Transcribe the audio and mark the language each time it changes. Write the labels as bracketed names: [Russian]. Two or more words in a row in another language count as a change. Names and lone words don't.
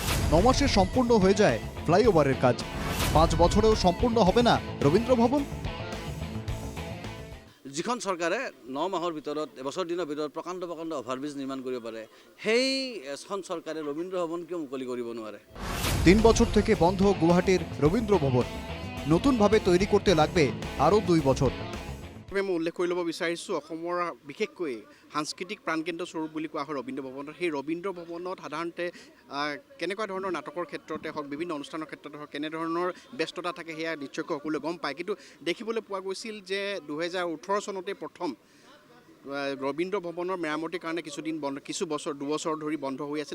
[Bangla] 9 মাসে সম্পূর্ণ হয়ে যায় ফ্লাইওভারের কাজ। 5 বছরেও সম্পূর্ণ হবে না রবীন্দ্র ভবন। [Assamese] যিখন চৰকাৰে 9 মাহৰ ভিতৰত এবছৰ দিনৰ ভিতৰত প্ৰকাণ্ড অভাৰব্ৰিজ নিৰ্মাণ কৰিব পাৰে, সেইখন চৰকাৰে ৰবীন্দ্ৰ ভৱন কিয় মুকলি কৰিব নোৱাৰে? [Bangla] 3 বছর থেকে বন্ধ গুয়াহাটির রবীন্দ্র ভবন নতুনভাবে তৈরি করতে লাগবে আরও 2 বছর। [Assamese] মই উল্লেখ কৰি ল'ব বিচাৰিছোঁ অসমৰ বিশেষকৈ সাংস্কৃতিক প্ৰাণকেন্দ্ৰ স্বৰূপ বুলি কোৱা হয় ৰবীন্দ্ৰ ভৱনৰ। সেই ৰবীন্দ্ৰ ভৱনত সাধাৰণতে কেনেকুৱা ধৰণৰ নাটকৰ ক্ষেত্ৰতে হওক, বিভিন্ন অনুষ্ঠানৰ ক্ষেত্ৰতে হওক, কেনেধৰণৰ ব্যস্ততা থাকে সেয়া নিশ্চয়কৈ সকলোৱে গম পায়। কিন্তু দেখিবলৈ পোৱা গৈছিল যে 2018 চনতে প্ৰথম ৰবীন্দ্ৰ ভৱনৰ মেৰামতিৰ কাৰণে কিছু বছৰ 2 বছৰ ধৰি বন্ধ হৈ আছিল।